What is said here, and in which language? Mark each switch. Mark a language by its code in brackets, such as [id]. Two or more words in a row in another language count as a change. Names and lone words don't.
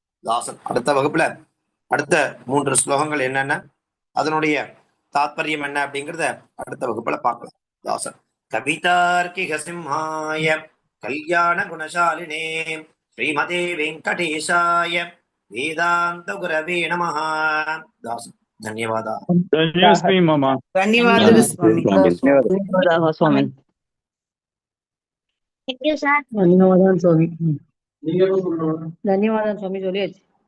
[ta] தாசன் அடுத்த வகுப்புல அடுத்த 3 ஸ்லோகங்கள் என்னென்ன, அதனுடைய தாத்பரியம் என்ன அப்படிங்கறத அடுத்த வகுப்புல பார்க்கலாம். தாசன். [sa] कवितार्किक सिंहाय कल्याण गुणशालिने श्रीमते वेङ्कटेशाय वेदान्त गुरवे नमः. [ta] தாசன். [te] ధన్యవాదా. [sa] धन्योऽस्मि मम. [te] ధన్యవాదాలు స్వామి. ధన్యవాదాలు స్వామి. [en] Thank you, sir. [te] ధన్యవాదాలు స్వామి. ధన్యవాదాలు స్వామి.